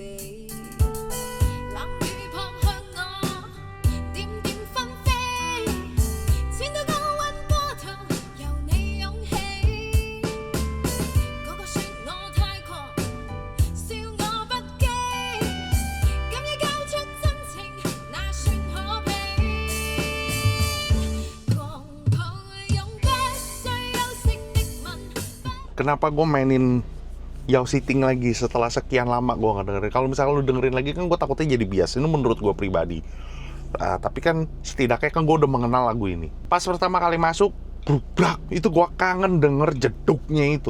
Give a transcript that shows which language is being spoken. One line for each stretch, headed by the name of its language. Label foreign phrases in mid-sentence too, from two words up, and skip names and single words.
Cantonese: 冷雨撲向我，點點紛飛，剪到高溫波頭，由你湧起。個個說我太狂，笑我不羈，敢於交出真情，那算可悲。狂抱擁不需休息的吻。
Indonesian: Kenapa gue mainin Yao Sitting lagi setelah sekian lama gue nggak dengerin. Kalau misalnya lu dengerin lagi kan gue takutnya jadi bias. Ini menurut gue pribadi. Tapi kan setidaknya kan gue udah mengenal lagu ini. Pas pertama kali masuk, brubrak, itu gue kangen denger jeduknya itu.